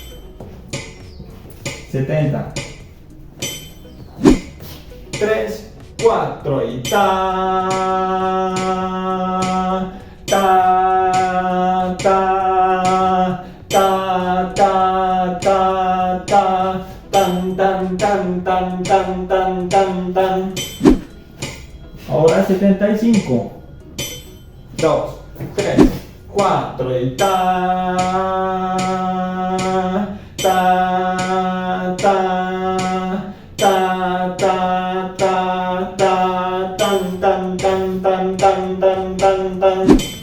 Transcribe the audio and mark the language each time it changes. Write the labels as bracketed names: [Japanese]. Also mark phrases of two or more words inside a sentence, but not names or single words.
[Spanish] 70. 3, 4 y ta ta ta ta ta ta ta tan tan tan tan tan tan tan tan. Ahora 75. 2, 3, 4 y ta ta ta ta ta ta ta tan tan tan tan tan tan tan tan.